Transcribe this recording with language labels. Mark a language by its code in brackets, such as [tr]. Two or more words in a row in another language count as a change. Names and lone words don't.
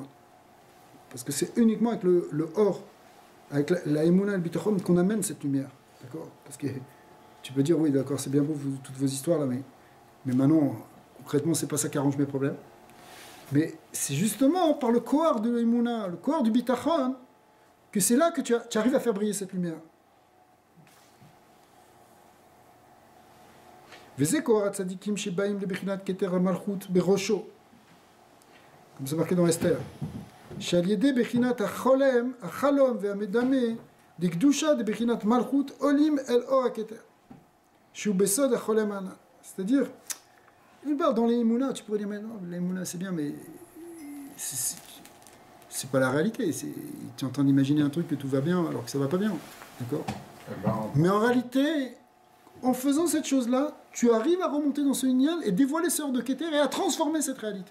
[fr] Parce que c'est uniquement avec le Or, avec la Emuna et le Bitachon qu'on amène cette lumière. D'accord? Parce que tu peux dire, oui, d'accord, c'est bien beau toutes vos histoires là, mais maintenant, concrètement, c'est pas ça qui arrange mes problèmes. Mais c'est justement par le Kohar de l'Emuna, le Kohar du Bitachon, que c'est là que tu arrives à faire briller cette lumière. [he] וזה כוח הצדיקים שבאים לבחינת כתר המלכות בראשו. [fr] comme c'est marqué dans Esther. [he] שעל ידי בחינת החלום והמדמה דקדושה דבחינת מלכות עולים אל אור הכתר. שהוא בסוד החולם הענן. [fr] C'est-à-dire, dans les Emouna, tu pourrais dire, mais non, les Emouna c'est bien, mais c'est pas la réalité. Tu es en train d'imaginer un truc que tout va bien alors que ça va pas bien. D'accord? Mais en réalité, en faisant cette chose-là, tu arrives à remonter dans ce Inyan et dévoiler ce hors de Keter et à transformer cette réalité.